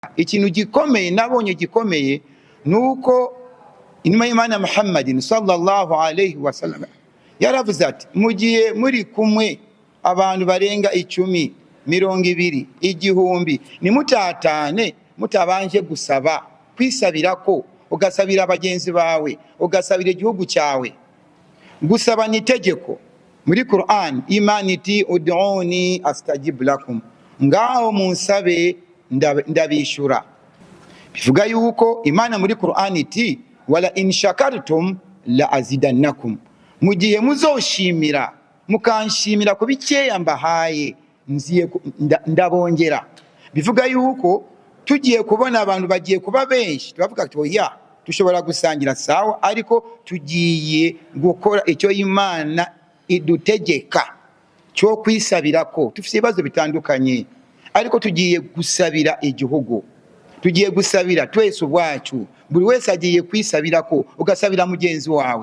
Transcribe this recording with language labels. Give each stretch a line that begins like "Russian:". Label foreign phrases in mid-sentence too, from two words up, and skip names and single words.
Kinyarwanda: ikintu gikomeye nabonye gikomeye nuko inuma y'Imana Muhammadin
Arabic: صلى الله عليه وسلم
Kinyarwanda: yaravuze ati mugiye muri kumwe abantu barenga 10, 20, 1000 nimutatane mutabanje gusaba kwisabira ko ugasabira abagenzi bawe ugasabira igihugu cyawe. Gusaba ni itegeko muri Qur'an. Imana iti
Arabic: ادعوني أستجب لكم,
Kinyarwanda: ngaho munsabe ndabishura. Bivuga yuko Imana muri Qur'an iti
Arabic: ولئن شكرتم لأزيدنكم,
Kinyarwanda: mugihe muzoshimira mukanshimira ko bikeya mbahaye nziye ndabongera. Bivuga yuko tugiye kubona abantu bagiye kuba benshi tubavuga ati oya tushobora gusangira sawa, ariko tugiye gukora icyo Imana idutegeka cyo kwisabira ko tufite ibibazo bitandukanye, ariko tugiye gusabira igihugu, tugiye gusabira twese ubwacu, buri wese agiye kwisabira ko ugasabira mugenzi wawe.